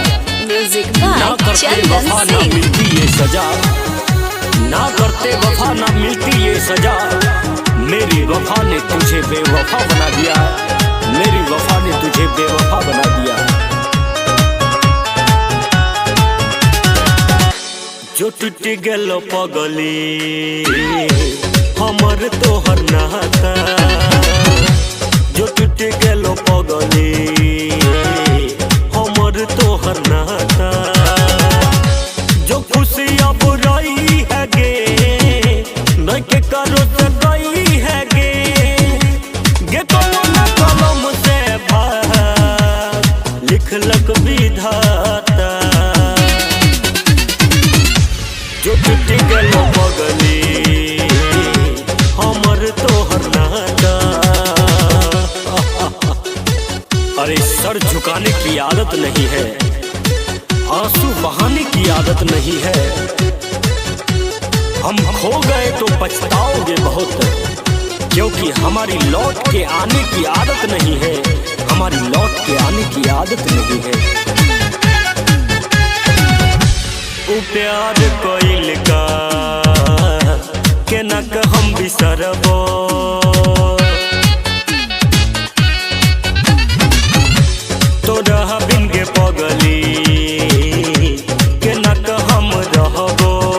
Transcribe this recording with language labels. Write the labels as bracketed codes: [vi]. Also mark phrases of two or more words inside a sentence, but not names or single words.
[hi] ना करते वफा ना मिलती ये सजा, ना करते वफा ना मिलती ये सजा। मेरी वफा ने तुझे बेवफा बना दिया, मेरी वफा ने तुझे बेवफा बना दिया। [anp] जो टूट गेलो पगली हमर तोहर नाता, जो टूट गेलो पगली हमर तोहर नाता। जो खुशी अब रही है गे न के करो से गई है गे, गे कलम कलम से भाग लिखलक विधाता। जो टूट गेलो पगली हमर तोहर नाता। [hi] अरे सर झुकाने की आदत नहीं है, आंसू बहाने की आदत नहीं है। हम खो गए तो पछताओगे बहुत, क्योंकि हमारी लौट के आने की आदत नहीं है, हमारी लौट के आने की आदत नहीं है। [anp] प्यार कोइल का के नक हम बिसरबो, तोरा बिन के पगली के नक हम रहबो।